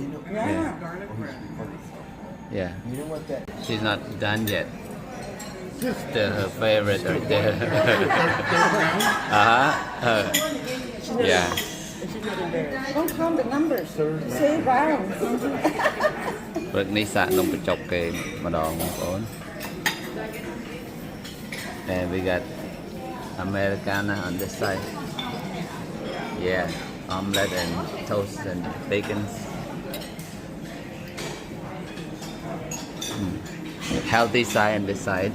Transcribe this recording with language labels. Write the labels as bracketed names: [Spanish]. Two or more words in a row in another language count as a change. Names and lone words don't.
[English] Yeah. Garlic bread Yeah. You know what that She's not done yet. Still her favorite right there. Yeah. Don't count the numbers. Say rounds. [Khmer] ព្រឹកនេះសាកនំបញ្ចុកគេម្ដងបងប្អូន [English] And we got Americana on this side. Yeah, omelette and toast and bacon. Healthy side and this side.